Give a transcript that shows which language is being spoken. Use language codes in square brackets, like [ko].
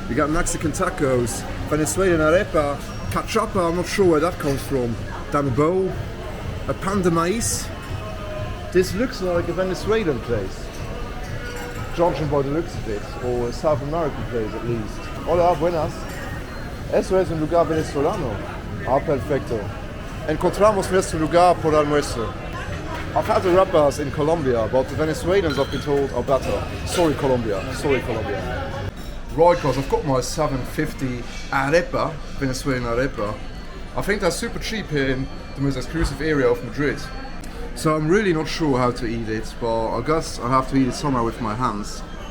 [en] You got Mexican tacos, Venezuelan arepa, cachapa, I'm not sure where that comes from. Then a bowl, a pan de maíz. This looks like a Venezuelan place, judging by the looks of it, or a South American place at least. [es] Hola, buenas. Eso es un lugar venezolano. Ah, perfecto. Encontramos nuestro lugar por almuerzo. [en] I've had the rappers in Colombia, but the Venezuelans I've been told are better. Sorry Colombia. Right guys, I've got my 750 arepa, Venezuelan arepa. I think that's super cheap here in the most exclusive area of Madrid. So I'm really not sure how to eat it, but I guess I have to eat it somehow with my hands.